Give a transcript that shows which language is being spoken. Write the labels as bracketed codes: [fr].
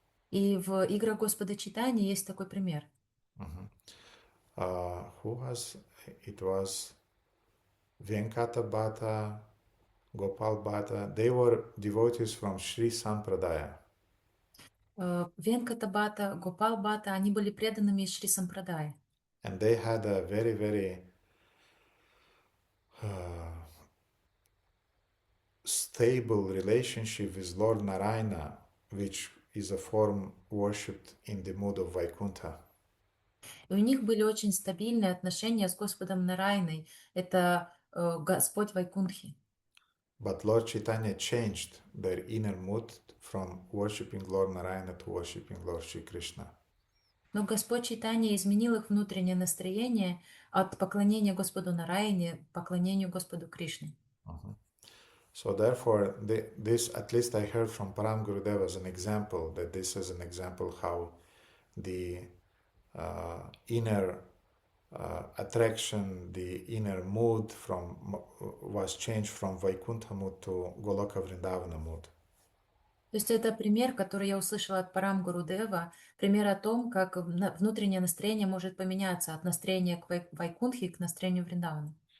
[ru] И в играх Господа Чайтаньи есть такой пример. [en] Who was it? Was Venkata Bhatta, Gopal Bhatta. They were devotees from Sri Sampradaya. [ru] Венката Бхатта, Гопал Бхатта, они были преданными из Шри Сампрадая. [en] And they had a very, very stable relationship with Lord Narayana, which is a form worshipped in the mood of Vaikuntha. [ru] И у них были очень стабильные отношения с Господом Нарайной. Это Господь Вайкунтхи. [en] But Lord Chaitanya changed their inner mood from worshipping Lord Narayana to worshipping Lord Shri Krishna. [ru] Но Господь Чайтанья изменил их внутреннее настроение от поклонения Господу Нарайне к поклонению Господу Кришне. [en] So therefore, this, at least I heard from Param Gurudev as an example, that this is an example how the inner attraction, the inner mood was changed from Vaikuntha mood to Goloka Vrindavana mood. [ru] То есть это пример, который я услышала от Парам Гурудева, пример о том, как внутреннее настроение может поменяться от настроения к Вайкунтхи к настроению Вриндавана.